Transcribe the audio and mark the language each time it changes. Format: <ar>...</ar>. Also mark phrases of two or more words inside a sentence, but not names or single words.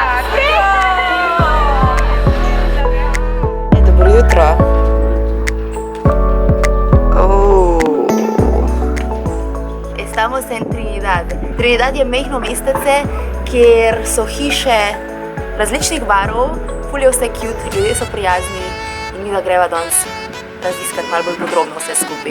<sl>Dobro jutro.</sl> <es>Estamos en Trinidad.</es> <sl>Trinidad je mehno mestece, kjer so hiše različnih barov, ful je vse cute, ljudje so prijazni. In mi da greva danes raziskati malo bolj podrobno vse skupaj.</sl>